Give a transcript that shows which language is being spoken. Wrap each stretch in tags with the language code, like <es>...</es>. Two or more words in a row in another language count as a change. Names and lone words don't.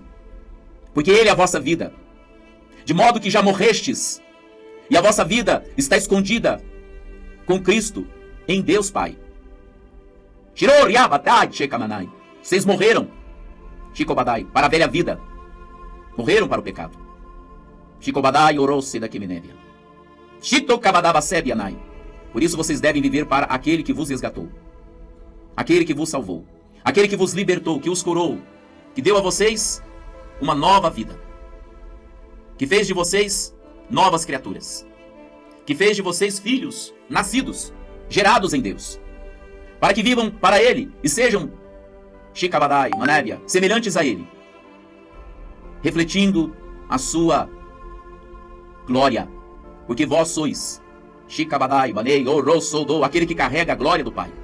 <pt>Porque Ele é a vossa vida. De modo que já morrestes, e a vossa vida está escondida com Cristo em Deus Pai. Vocês morreram, Shikobadai, para a velha vida. Morreram para o pecado. Shikobadai orose da Kiminevia. Shitokabadabasebianai. Por isso vocês devem viver para aquele que vos resgatou, aquele que vos salvou, aquele que vos libertou, que os curou, que deu a vocês uma nova vida, que fez de vocês novas criaturas, que fez de vocês filhos nascidos, gerados em Deus, para que vivam para Ele e sejam Shikabadai, Manébia, semelhantes a Ele, refletindo a sua glória, porque vós sois Shikabadai, Banei, Orosodo, aquele que carrega a glória do Pai.</pt>